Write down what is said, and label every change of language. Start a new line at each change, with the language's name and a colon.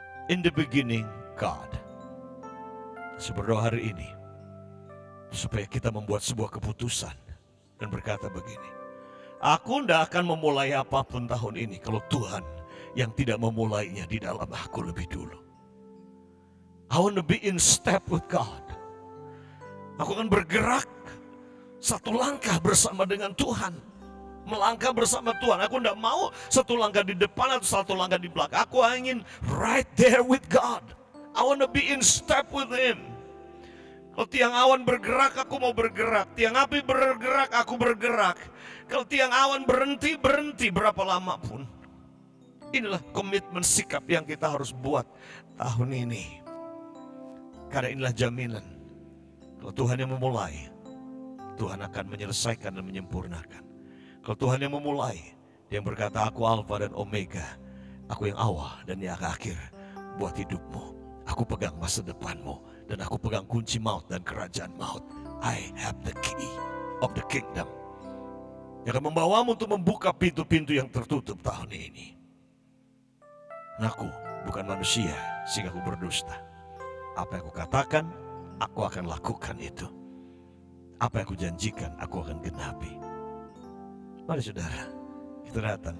English: In the beginning God.
Indonesian: Saya berdoa hari ini, supaya kita membuat sebuah keputusan dan berkata begini, aku tidak akan memulai apapun tahun ini kalau Tuhan yang tidak memulainya di dalam aku lebih dulu.
English: I want to be in step with God.
Indonesian: Aku akan bergerak satu langkah bersama dengan Tuhan. Melangkah bersama Tuhan. Aku tidak mau satu langkah di depan atau satu langkah di belakang. Aku ingin
English: right there with God. I want to be in step with Him.
Indonesian: Kalau tiang awan bergerak, aku mau bergerak. Tiang api bergerak, aku bergerak. Kalau tiang awan berhenti, berhenti berapa lama pun. Inilah komitmen sikap yang kita harus buat tahun ini. Karena inilah jaminan. Kalau Tuhan yang memulai, Tuhan akan menyelesaikan dan menyempurnakan. Kalau Tuhan yang memulai, Dia yang berkata, aku Alfa dan Omega. Aku yang awal dan yang akhir buat hidupmu. Aku pegang masa depanmu. Dan aku pegang kunci maut dan kerajaan maut.
English: I have the key of the kingdom.
Indonesian: Yang akan membawamu untuk membuka pintu-pintu yang tertutup tahun ini. Dan aku bukan manusia sehingga aku berdusta. Apa yang aku katakan, aku akan lakukan itu. Apa yang aku janjikan, aku akan genapi. Mari saudara, kita datang.